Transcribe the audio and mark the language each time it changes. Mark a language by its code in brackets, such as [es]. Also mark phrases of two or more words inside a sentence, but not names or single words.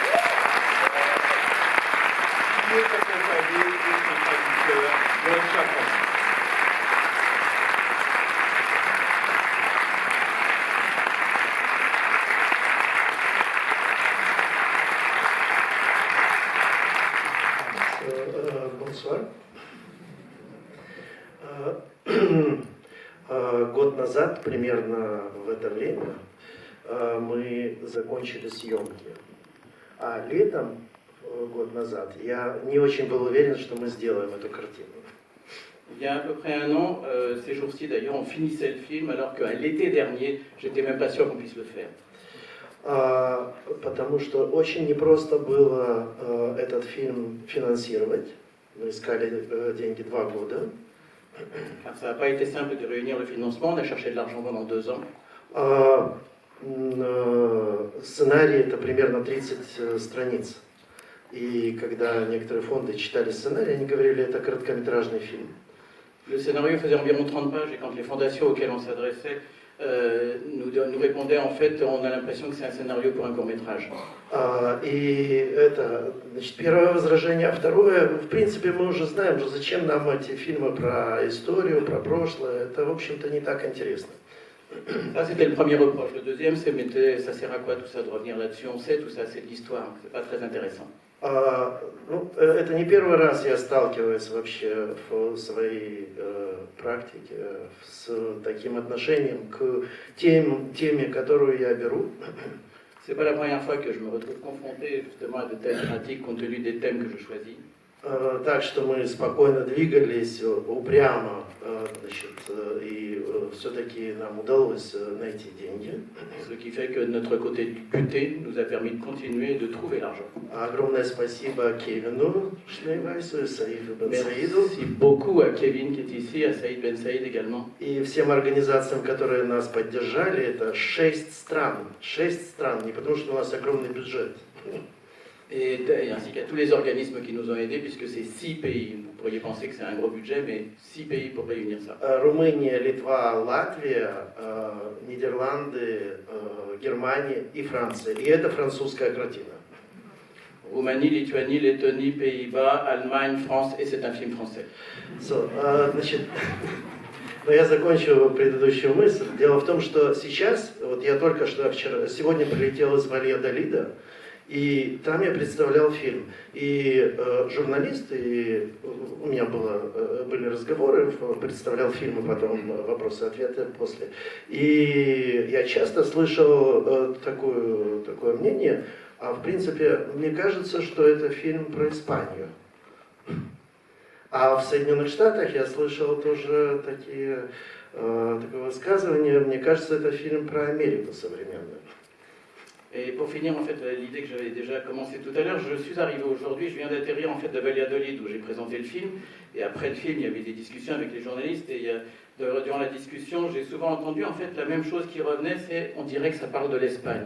[fr] Qui est accompagné de son traducteur, John Chapman. Bonsoir. [ru] Год назад, примерно в это время, мы закончили съемки. А летом, год назад, я не очень был уверен, что мы сделаем эту картину. [fr] Il y a à peu près un an, ces jours-ci d'ailleurs, on finissait le film, alors qu'à l'été dernier, j'étais même pas sûr qu'on puisse le faire. [ru] Потому что очень непросто было этот фильм финансировать. Мы искали деньги 2 года. [fr] Car ça n'a pas été simple de réunir le financement, on a cherché de l'argent pendant 2 ans. [ru] Сценарий это примерно 30 страниц. И когда некоторые фонды читали сценарий, они говорили, это короткометражный фильм. [fr] Le scénario faisait environ 30 pages et quand les fondations auxquelles on s'adressait nous répondaient, en fait, on a l'impression que c'est un scénario pour un court-métrage. [ru] И это, значит, первое возражение. А второе, в принципе, мы уже знаем, что зачем нам эти фильмы про историю, про прошлое. Это, в общем-то, не так интересно. [fr] Ça, c'était le premier reproche. Le deuxième, c'est, mais ça sert à quoi tout ça de revenir là-dessus? On sait, tout ça, c'est de l'histoire. C'est pas très intéressant. [ru] Это не первый раз я сталкиваюсь вообще в своей практике с таким отношением к теме, которую я беру. [fr] C'est pas la première fois que je me retrouve confronté justement à de telles pratiques compte tenu des thèmes que je choisis. [ru] Так что мы спокойно двигались, упрямо, значит, и все-таки нам удалось найти деньги. [fr] Ce qui fait que notre côté buté nous a permis de continuer et de trouver l'argent. [ru] Огромное спасибо Кевину Шлейвайсу и Саиду Бен Саиду. [fr] Merci beaucoup à Kevin qui est ici, à Saïd Ben Saïd également. [ru] И всем организациям, которые нас поддержали, это 6 стран. 6 стран, не потому что у нас огромный бюджет. [fr] Et ainsi qu'à tous les organismes qui nous ont aidés, puisque c'est 6 pays. Vous pourriez penser que c'est un gros budget, mais 6 pays pour réunir ça. [ru] Румыния, Литва, Латвия, Нидерланды, Германия и Франция. И это французская картина. [fr] Roumanie, Lituanie, Lettonie, Pays-Bas, Allemagne, France, et c'est un film français. [ru] Значит, но я закончу предыдущую мысль. Дело в том, что сейчас, вот я только что сегодня прилетел из Вальядолида, и там я представлял фильм. И журналисты, и у меня были разговоры, представлял фильм, и потом вопросы-ответы после. И я часто слышал такое мнение, а в принципе, мне кажется, что это фильм про Испанию. А в Соединенных Штатах я слышал тоже такое высказывание, мне кажется, это фильм про Америку современную. [fr] Et pour finir, en fait, l'idée que j'avais déjà commencé tout à l'heure, je suis arrivé aujourd'hui, je viens d'atterrir en fait de Valladolid où j'ai présenté le film, et après le film, il y avait des discussions avec les journalistes, et durant la discussion, j'ai souvent entendu en fait la même chose qui revenait, c'est on dirait que ça parle de l'Espagne.